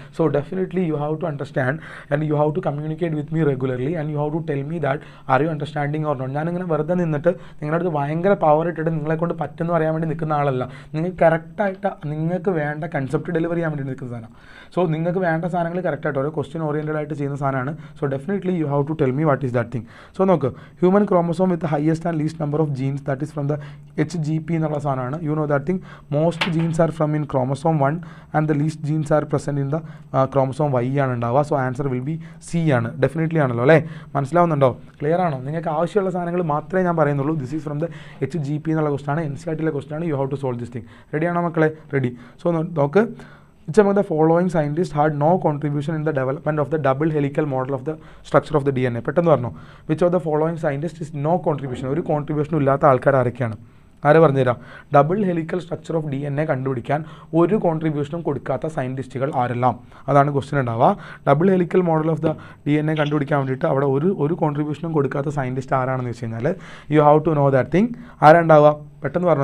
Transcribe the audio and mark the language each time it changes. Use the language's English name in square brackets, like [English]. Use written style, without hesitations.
[English] So definitely you have to understand and you have to communicate with me regularly and you have to tell me that are you understanding or not. [Malayalam] ഞാനിങ്ങനെ വെറുതെ നിന്നിട്ട് നിങ്ങളുടെ അടുത്ത് ഭയങ്കര power ഇട്ടിട്ട് നിങ്ങളെ കൊണ്ട് പറ്റുമെന്ന് പറയാൻ വേണ്ടി നിൽക്കുന്ന ആളല്ല. നിങ്ങൾക്ക് കറക്റ്റായിട്ട് നിങ്ങൾക്ക് വേണ്ട കൺസെപ്റ്റ് ഡെലിവറി ചെയ്യാൻ വേണ്ടി നിൽക്കുന്ന സാധനം. സോ നിങ്ങൾക്ക് വേണ്ട സാധനങ്ങൾ കറക്റ്റായിട്ട് ഓരോ ക്വസ്റ്റ്യൻ ഓറിയൻറ്റഡ് ആയിട്ട് ചെയ്യുന്ന സാധനമാണ്. [English] So definitely you have to tell me what is that thing. So നോക്ക്, human chromosome with the highest and least number of genes, that is from the HGP [Malayalam] എന്നുള്ള സാധനമാണ്. [English] You know that thing. Most genes are from in chromosome 1 and the least genes are present in the chromosome Y ആണ് ഉണ്ടാവുക. So answer will be C [Malayalam] ആണ്. Definitely ആണല്ലോ അല്ലേ? മനസ്സിലാവുന്നുണ്ടോ? Clear ആണോ? നിങ്ങൾക്ക് ആവശ്യമുള്ള സാധനങ്ങൾ മാത്രമേ ഞാൻ പറയുന്നുള്ളൂ. [English] this is from the HGP [Malayalam] എന്നുള്ള ക്വസ്റ്റൻ ആണ്. NCERT ക്വസ്റ്റൻ ആണ്. [English] You have to solve this thing. [Malayalam] റെഡിയാണോ മക്കളെ? റെഡി. [English] So നോക്ക്, which among the following scientists had no contribution in the development of the double helical model of the structure of the DNA? [Malayalam] പെട്ടെന്ന് പറഞ്ഞോ. [English] which of the following scientists is no contribution? [Malayalam] ഒരു കോൺട്രിബ്യൂഷനും ഇല്ലാത്ത ആൾക്കാർ ആരൊക്കെയാണ്? ആര് പറഞ്ഞുതരാം? Double helical structure of DNA കണ്ടുപിടിക്കാൻ ഒരു കോൺട്രിബ്യൂഷനും കൊടുക്കാത്ത സയൻറ്റിസ്റ്റുകൾ ആരെല്ലാം? അതാണ് ക്വസ്റ്റ്യൻ ഉണ്ടാവുക. Double helical model of the DNA കണ്ടുപിടിക്കാൻ വേണ്ടിയിട്ട് അവിടെ ഒരു കോൺട്രിബ്യൂഷനും കൊടുക്കാത്ത സയൻറ്റിസ്റ്റ് ആരാണെന്ന് വെച്ച് കഴിഞ്ഞാൽ [English] You have to know that thing. [Malayalam] ആരുണ്ടാവുക? പെട്ടെന്ന് പറഞ്ഞോ.